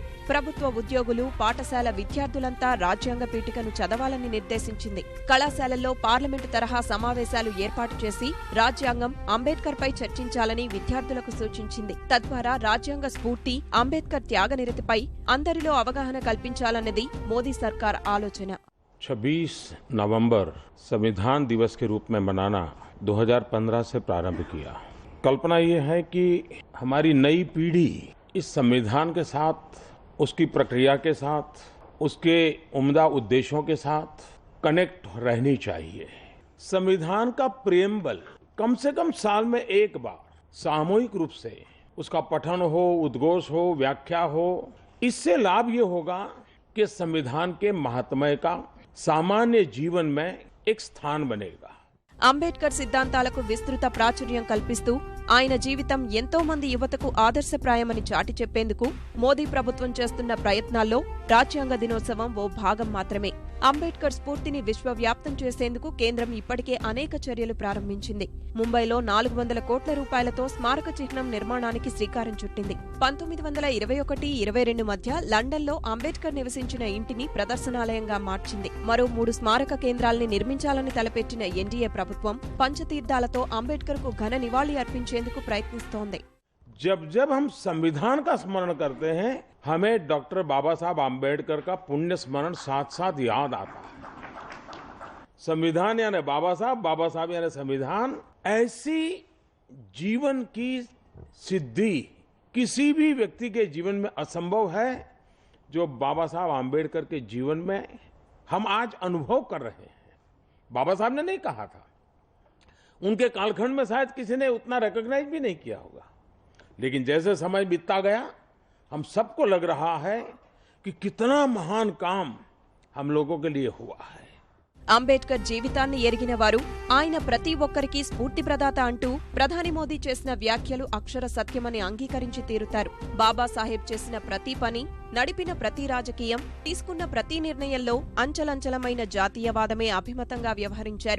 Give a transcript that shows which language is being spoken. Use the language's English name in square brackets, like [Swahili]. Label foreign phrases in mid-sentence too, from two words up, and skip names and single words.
[Telugu] ప్రభుత్వ ఉద్యోగులు, పాఠశాల విద్యార్థులంతా రాజ్యాంగ పీఠికను చదవాలని నిర్దేశించింది. కళాశాలల్లో పార్లమెంటు తరహా సమావేశాలు ఏర్పాటు చేసి రాజ్యాంగం, అంబేద్కర్ పై చర్చించాలని విద్యార్థులకు సూచించింది. తద్వారా రాజ్యాంగ స్ఫూర్తి, అంబేద్కర్ త్యాగనిరతిపై అందరిలో అవగాహన కల్పించాలన్నది మోదీ సర్కార్ ఆలోచన. [Hindi] 26 नवंबर संविधान दिवस के रूप में मनाना 2015 से प्रारंभ किया। कल्पना ये है कि हमारी नई पीढ़ी इस संविधान के साथ, उसकी प्रक्रिया के साथ, उसके उम्दा उद्देश्यों के साथ कनेक्ट रहनी चाहिए। संविधान का प्रिएम्बल कम से कम साल में एक बार सामूहिक रूप से उसका पठन हो, उद्घोष हो, व्याख्या हो। इससे लाभ ये होगा कि संविधान के महात्म्य का सामान्य जीवन में एक स्थान बनेगा. [Telugu] అంబేద్కర్ సిద్ధాంతాలకు విస్తృత ప్రాచుర్యం కల్పిస్తూ ఆయన జీవితం ఎంతో మంది యువతకు ఆదర్శప్రాయమని చాటి చెప్పేందుకు మోదీ ప్రభుత్వం చేస్తున్న ప్రయత్నాల్లో రాజ్యాంగ దినోత్సవం ఓ భాగం మాత్రమే. అంబేద్కర్ స్ఫూర్తిని విశ్వవ్యాప్తం చేసేందుకు కేంద్రం ఇప్పటికే అనేక చర్యలు ప్రారంభించింది. ముంబైలో 400 కోట్ల రూపాయలతో స్మారక చిహ్నం నిర్మాణానికి శ్రీకారం చుట్టింది. 1921-22 మధ్య లండన్లో అంబేద్కర్ నివసించిన ఇంటిని ప్రదర్శనాలయంగా మార్చింది. మరో 3 స్మారక కేంద్రాల్ని నిర్మించాలని తలపెట్టిన ఎన్డీఏ ప్రభుత్వం పంచతీర్థాలతో అంబేద్కర్కు ఘన నివాళి అర్పించేందుకు ప్రయత్నిస్తోంది. [Hindi] जब जब हम संविधान का स्मरण करते हैं, हमें डॉक्टर बाबा साहब आम्बेडकर का पुण्य स्मरण साथ साथ याद आता है. संविधान यानी बाबा साहब यानी संविधान. ऐसी जीवन की सिद्धि किसी भी व्यक्ति के जीवन में असंभव है जो बाबा साहब आम्बेडकर के जीवन में हम आज अनुभव कर रहे हैं. बाबा साहब ने नहीं कहा था, उनके कालखंड में शायद किसी ने उतना रिकॉग्नाइज भी नहीं किया होगा, लेकिन जैसे समय बीतता गया हम सबको लग रहा है कि कितना महान काम हम लोगों के लिए हुआ है. [Telugu] అంబేద్కర్ జీవితాన్ని ఎరిగిన వారు ఆయన ప్రతి ఒక్కరికి స్ఫూర్తి ప్రదాత అంటూ ప్రధాని మోదీ చేసిన వ్యాఖ్యలు అక్షర సత్యమని అంగీకరించి తీరుతారు. బాబాసాహెబ్ చేసిన ప్రతి పని, నడిపిన ప్రతి రాజకీయం, తీసుకున్న ప్రతి నిర్ణయంలో అంచలంచలమైన జాతీయవాదమే అభిమతంగా వ్యవహరించారు.